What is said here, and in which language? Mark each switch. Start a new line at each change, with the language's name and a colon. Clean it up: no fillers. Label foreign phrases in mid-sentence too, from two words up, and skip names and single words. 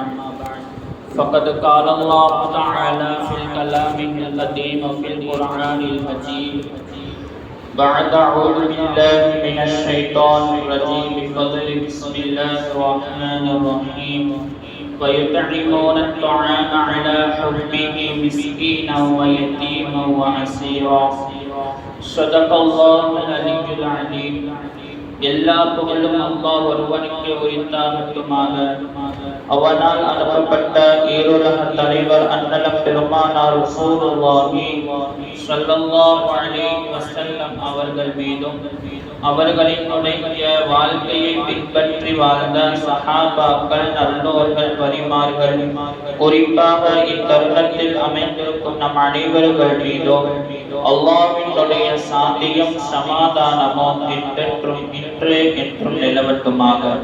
Arabic: فقد قال الله تعالى في الكلام القديم في القرآن المجيد بعد أعوذ بالله من الشيطان الرجيم بفضل بسم الله الرحمن الرحيم ويطعمون الطعام على حبه مسكينا ويتيما وأسيرا. صدق الله العلي العظيم.
Tamil: எல்லா புகழும் அல்லாஹ் ஒருவனுக்கு உரித்தாகட்டுமாக. அவனால் அனுப்பப்பட்ட ஈருலக தலைவர் அன்னலம் பெருமானார்
Arabic: رسول الله صلى الله عليه وسلم
Tamil: அவர்கள் மீதும் அவர்களினுடைய வாழ்க்கையை பின்பற்றி வாழ்ந்த சஹாபாக்கள், நல்லோர்கள், வலிமார்கள், குறிப்பாக இத்தருணத்தில் அமைந்திருக்கும் நம் அனைவர்கள் மீதும் அல்லாஹ்வினுடைய சாந்தியும் சமாதானமும் என்றென்றும் இன்றே என்றும் நிலவட்டுமாக.